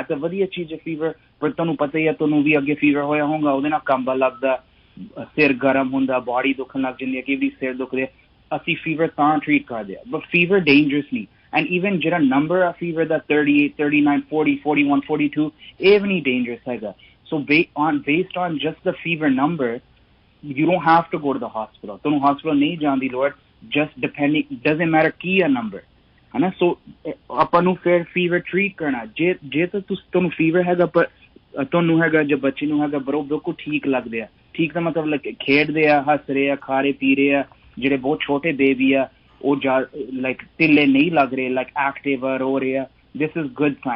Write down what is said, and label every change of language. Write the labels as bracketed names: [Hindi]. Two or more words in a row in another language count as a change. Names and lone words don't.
[Punjabi] ਤਾਂ ਵਧੀਆ ਚੀਜ਼ ਹੈ ਫੀਵਰ, ਪਰ ਤੁਹਾਨੂੰ ਪਤਾ ਹੀ ਹੈ, ਤੁਹਾਨੂੰ ਵੀ ਅੱਗੇ ਫੀਵਰ ਹੋਇਆ ਹੋਊਗਾ, ਉਹਦੇ ਨਾਲ ਕੰਬਾ ਲੱਗਦਾ, ਸਿਰ ਗਰਮ ਹੁੰਦਾ, ਬਾਡੀ ਦੁਖਣ ਲੱਗ ਜਾਂਦੀ ਹੈ, ਕਿ ਵੀ ਸਿਰ ਦੁਖਦੇ। ਅਸੀਂ ਫੀਵਰ ਤਾਂ ਟਰੀਟ ਕਰਦੇ ਆ, [English] but fever dangerous [Punjabi] ਨਹੀਂ। [English] and even [Punjabi] ਜਿਹੜਾ ਨੰਬਰ ਆ ਫੀਵਰ ਦਾ 38, 39, 40, 41, 42, ਇਹ ਵੀ ਨਹੀਂ ਡੇਂਜਰਸ ਹੈਗਾ। [English] ਸੋ based on just the fever number, you don't have to go to the hospital. [Punjabi] ਤੁਹਾਨੂੰ hospital ਨਹੀਂ ਜਾਣ ਦੀ ਲੋੜ, [English] just depending, doesn't matter [Punjabi] ਕੀ ਆ [English] number, [Punjabi] ਹੈ ਨਾ। ਸੋ ਆਪਾਂ ਨੂੰ ਫਿਰ [English] fever treat [Punjabi] ਕਰਨਾ। ਜੇ ਤਾਂ ਤੁਹਾਨੂੰ ਫੀਵਰ ਹੈਗਾ ਪਰ ਤੁਹਾਨੂੰ ਹੈਗਾ ਜਾਂ ਬੱਚੇ ਨੂੰ ਹੈਗਾ ਪਰ ਉਹ ਬਿਲਕੁਲ ਠੀਕ ਲੱਗਦੇ ਆ, ਠੀਕ ਦਾ ਮਤਲਬ ਖੇਡਦੇ ਆ, ਹੱਸ ਰਹੇ ਆ, ਖਾ ਰਹੇ ਪੀ ਰਹੇ ਆ, ਜਿਹੜੇ ਬਹੁਤ ਛੋਟੇ ਬੇਬੀ ਆ ਉਹ ਲਾਈਕ ਢਿੱਲੇ ਨਹੀਂ ਲੱਗ ਰਹੇ, [English] like active [Punjabi] ਆ, ਰੋ ਰਹੇ ਆ, [English] this is good sign.